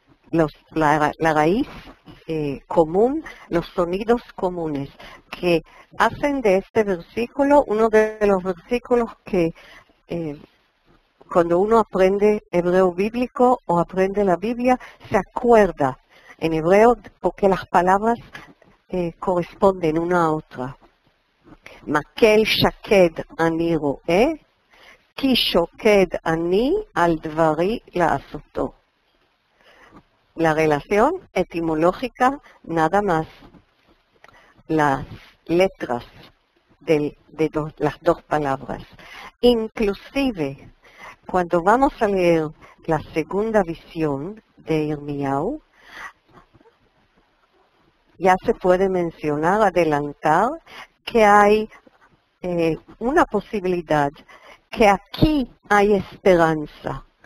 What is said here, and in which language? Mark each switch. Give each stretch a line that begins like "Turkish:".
Spanish: La raíz común, los sonidos comunes que hacen de este versículo uno de los versículos que cuando uno aprende hebreo bíblico o aprende la Biblia se acuerda en hebreo porque las palabras corresponden una a otra.
Hebrew: Makel shaked ani ro'eh, כי שוקד אני על דברי לעשותו.
Spanish: La relación etimológica, nada más las letras de las dos palabras. Inclusive, cuando vamos a leer la segunda visión de Irmiyahu, ya se puede mencionar, adelantar, que hay una posibilidad que aquí hay esperanza.